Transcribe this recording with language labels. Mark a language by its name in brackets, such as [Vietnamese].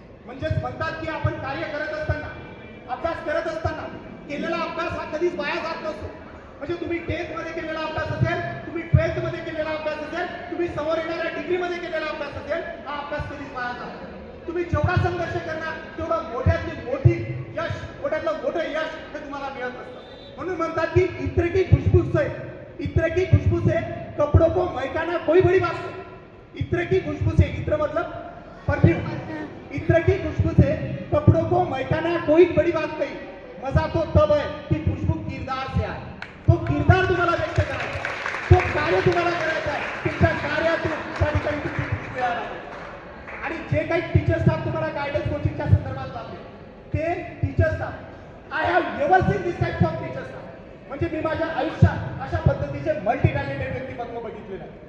[Marathi] म्हणजेच म्हणतात की आपण कार्य करत असताना, अभ्यास करत असताना केलेला अभ्यास हा कधीच वाया जात नसतो. म्हणजे तुम्ही 10th मध्ये केलेला अभ्यास असेल, तुम्ही 12th मध्ये केलेला अभ्यास असेल, तुम्ही समोर येणाऱ्या डिग्रीमध्ये केलेला अभ्यास असेल, हा अभ्यास कधीच वाया जात नाही. तुम्ही जेवढा संघर्ष करणार तेवढं मोठ्यातली मोठी यश, मोठ्यातलं मोठं यश हे तुम्हाला मिळत असतं. [Hindi] म्हणून म्हणतात की इत्र की खुशबू से, इत्र की खुशबू से कपड़ों को महकाना कोई बड़ी बात नहीं. इत्र की खुशबू से, इत्र मतलब परफ्यूम, इत्र की खुशबू से कपड़ों को महकाना कोई बड़ी बात नहीं. मजा तो तब है कि खुशबू किरदार से आए. [Marathi] तो किरदार तुम्हाला व्यक्त करायचा, तो कार्य तुम्हाला करायचं आहे. तुमच्या कार्यातून त्या ठिकाणी तुमची खुशबू येणार आहे. आणि जे काही टीचर स्टाफ तुम्हाला गायडन्स कोचिंगच्या संदर्भात लागले, ते teacher staff, [English] I have never seen this type of teacher staff. [Marathi] म्हणजे मी माझ्या आयुष्यात अशा पद्धतीचे मल्टी टॅलेंटेड व्यक्तिमत्व बघितले नाही.